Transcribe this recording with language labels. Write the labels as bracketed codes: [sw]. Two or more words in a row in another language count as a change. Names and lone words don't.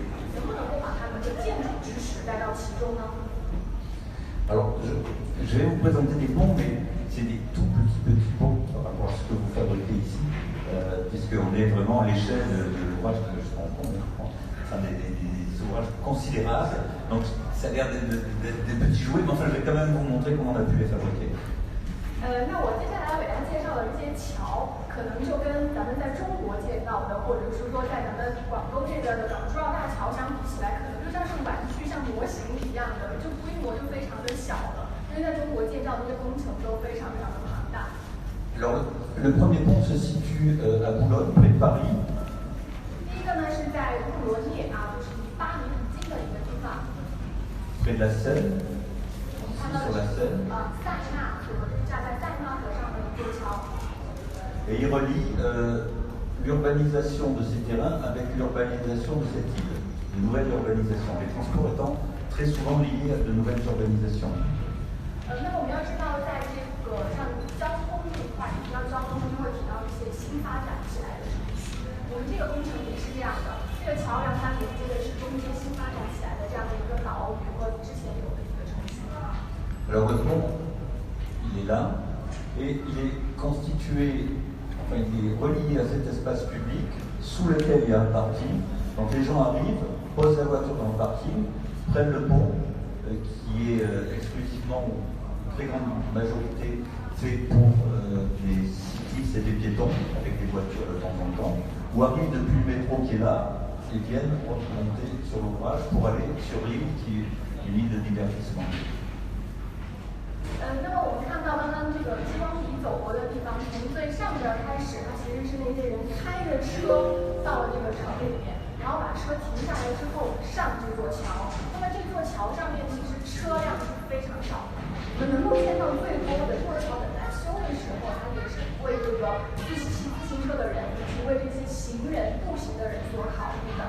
[zh] 能不能够把他们的建筑知识带到其中呢？ [fr] Alors, je vais vous présenter des ponts, mais c'est des tout petits ponts par rapport à ce que vous fabriquez ici, puisqu'on est vraiment à l'échelle de l'ouvrage que je rencontre, enfin des ouvrages considérables. Donc, ça a l'air d'être des petits jouets, mais enfin, je vais quand même vous montrer comment on a pu les fabriquer. [zh] 那我接下来为大家介绍的这些桥，可能就跟咱们在中国见到的，或者是说在咱们广东这边的港珠澳大桥相比起来，可能就像是玩具、像模型一样的，就规模就非常的小了。因为在中国建造这些工程都非常非常的庞大。 [fr] Alors, le premier pont se situe à Boulogne, près de Paris. [zh] 第一个呢是在布罗涅就是离巴黎很近的一个地方。 [fr] Près de la Seine. [zh] 我们看到的是塞纳河，架在塞纳河上的一座桥。 [fr] Et il relie l'urbanisation de ces terrains avec l'urbanisation de cette île, une nouvelle urbanisation, les transports étant très souvent liés à de nouvelles urbanisations. [zh] 那么我们要知道，在这个像交通这一块，提到交通就会提到一些新发展起来的城区。我们这个工程也是这样的，这个桥梁它连接的是中间新发展起来的这样的一个老与和之前有的一个城区。 [fr] Alors le pont, il est là et il est constitué, enfin il est relié à cet espace public sous lequel il y a un parking. Donc les gens arrivent, posent la voiture dans le parking, prennent le pont qui est exclusivement très grande majorité fait pour des cyclistes et des piétons avec des voitures de temps en temps, ou arrivent depuis le métro qui est là et viennent remonter sur l'ouvrage pour aller sur l'île qui est une île de divertissement. [zh] 那么我们看到刚刚这个激光笔走过的地方，从最上边开始，它其实是那些人开着车到了这个城里面，然后把车停下来之后上这座桥。那么这座桥上面其实车辆是非常少的，我们能够见到最多的，这座桥本来修的时候，它也是为这个骑自行车的人以及为这些行人步行的人所考虑的。